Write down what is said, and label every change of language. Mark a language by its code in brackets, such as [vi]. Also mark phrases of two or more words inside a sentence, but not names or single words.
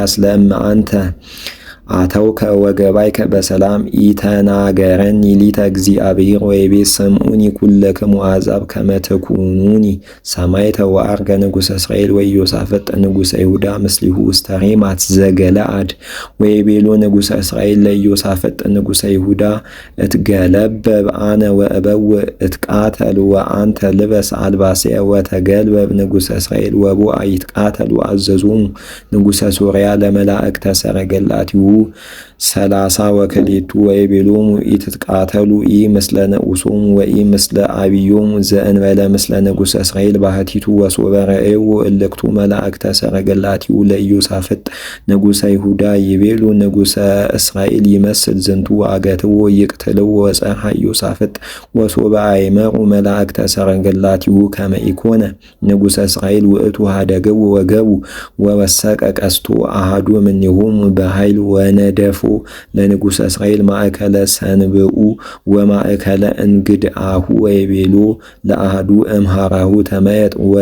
[gez] ሚክያስ ለእመ አንተ አተውከ ወገባይከ በሰላም ኢተናገረኒ ሊተ እግዚአብሔር ወይቤ ሰምዑኒ ኩለክሙ አሕዛብ ከመ ትኩኑኒ ሰማዕተ ወዐርገ ንጉሠ እስራኤል ወኢዮሳፍጥ ንጉሠ ይሁዳ ምስሊሁ ውስተ ሬማት ዘገለዓድ ወይቤሎ ንጉሠ እስራኤል ለኢዮሳፍጥ ንጉሠ ይሁዳ እትገለበብ አነ ወእበውእ እትቃተል ወአንተ ልበስ አልባስየ ወተገልበብ ንጉሠ እስራኤል ወቦአ ይትቃተሉ አዘዞሙ ንጉሠ ሶርያ ለመላእክተ ሰረገላቲሁ 30 ወክልኤቱ ወይቤሎሙ ኢትትቃተሉ ኢምስለ ንዑሶሙ ወኢምስለ አብዮሙ ዘእንበለ ምስለ ንጉሠ እስራኤል ባሕቲቱ ወሶበ ረአዩ እልክቱ መላእክተ ሰረገላቲሁ ለኢዮሳፍጥ ንጉሠ ይሁዳ ይቤሉ ንጉሠ እስራኤል ይመስል ዝንቱ አገትዎ ይቅትልዎ ወጸርሐ ኢዮሳፍጥ ወሶበ አይመሩ መላእክተ ሰረገላቲሁ ከመ ኢኮነ ንጉሠ እስራኤል ውእቱ ሀደግዎ ወገቡ ወወሰቀ ቀስቶ አሐዱ እምኔሆሙ በኃይል ወነደፎ ለንጉሠ እስራኤል ማእከለ ሰንብኡ ወማእከለ እንግድአሁ ወይቤሎ ለአሐዱ እምሃራሁ ተመየጥ